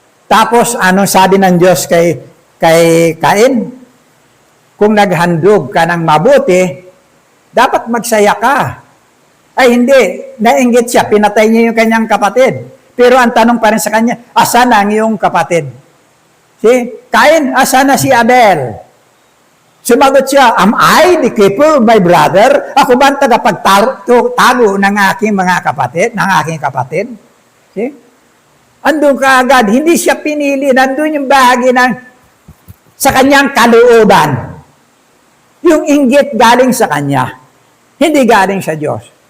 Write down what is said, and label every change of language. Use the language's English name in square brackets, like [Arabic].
[Filipino] Tapos, anong sabi ng Diyos kay Cain? Kung naghandog ka ng mabuti, dapat magsaya ka. Ay hindi, nainggit siya, pinatay niya yung kanyang kapatid. Pero ang tanong pa rin sa kanya, asa na ang iyong kapatid? Si Cain, asa na si Abel? Sumagot siya, [English] am I the keeper of my brother? [Filipino] Ako ba ang tagapagtago ng aking mga kapatid, ng aking kapatid? See? Andun ka agad, hindi siya pinili, nandun yung bahagi sa kanyang kalooban. Yung inggit galing sa kanya, hindi galing sa Diyos.